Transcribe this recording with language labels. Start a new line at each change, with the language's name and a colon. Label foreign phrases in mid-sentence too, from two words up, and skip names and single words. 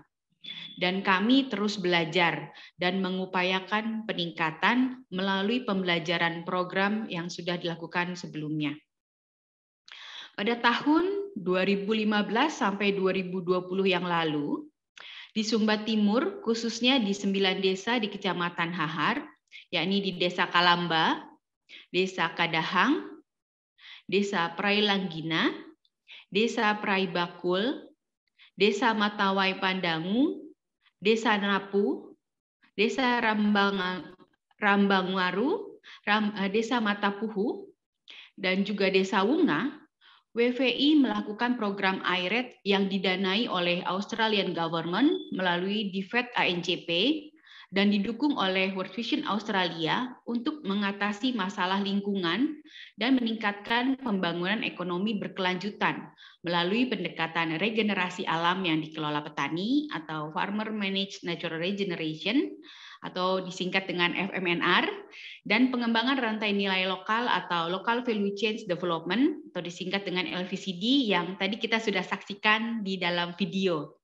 Indonesian: Dan kami terus belajar dan mengupayakan peningkatan melalui pembelajaran program yang sudah dilakukan sebelumnya. Pada tahun 2015 sampai 2020 yang lalu, di Sumba Timur, khususnya di 9 desa di Kecamatan Hahar, yakni di Desa Kalamba, Desa Kadahang, Desa Prailanggina, Desa Praibakul, Desa Matawai Pandangu, Desa Napu, Desa Rambangwaru, Desa Matapuhu, dan juga Desa Unga, WVI melakukan program IRED yang didanai oleh Australian Government melalui DFID ANCP dan didukung oleh World Vision Australia untuk mengatasi masalah lingkungan dan meningkatkan pembangunan ekonomi berkelanjutan melalui pendekatan regenerasi alam yang dikelola petani atau
English: Farmer Managed Natural Regeneration
Indonesian: atau disingkat dengan FMNR, dan pengembangan rantai nilai lokal atau
English: Local Value Chain Development
Indonesian: atau disingkat dengan LVCD yang tadi kita sudah saksikan di dalam video.